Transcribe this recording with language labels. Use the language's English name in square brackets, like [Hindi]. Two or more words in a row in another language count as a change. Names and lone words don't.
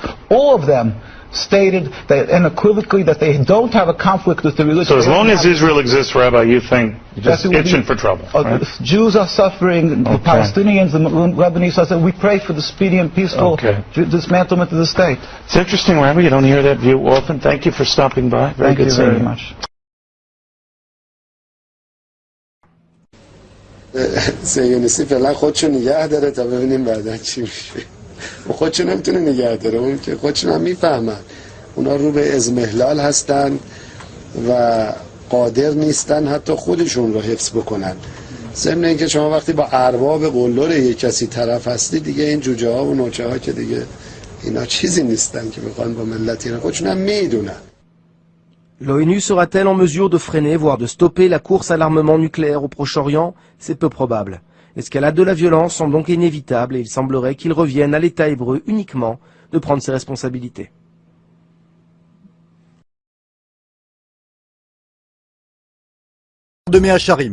[English] All of them stated that unequivocally that they don't have a conflict with the religion. So as long as Israel exists, Rabbi, you think you're just itching for trouble, right? Jews are suffering, the Palestinians, the Lebanese are suffering. We pray for the speedy and peaceful dismantlement of the state. It's interesting, Rabbi, you don't hear that view often. Thank you for stopping by. Very good seeing you. Thank you very much. [Persian] سیونیستی فعلا خودشو نگه داره تا ببینیم بعدا چی میشه. خودشو نمیتونه نگه داره، اون که خودشون هم میفهمن اونا رو به ازمهلال هستن و قادر نیستن حتی خودشون رو حفظ بکنن. ضمن اینکه شما وقتی با ارباب قلدر یک کسی طرف هستی، دیگه این جوجه ها و نوچه ها که دیگه اینا چیزی نیستن که بخوان با ملت اینا، خودشون هم میدونن. [French] L'ONU sera-t-elle en mesure de freiner, voire de stopper la course à l'armement nucléaire au Proche-Orient? C'est peu probable. L'escalade de la violence semble donc inévitable et il semblerait qu'il revienne à l'État hébreu uniquement de prendre ses responsabilités. De Mehacharim.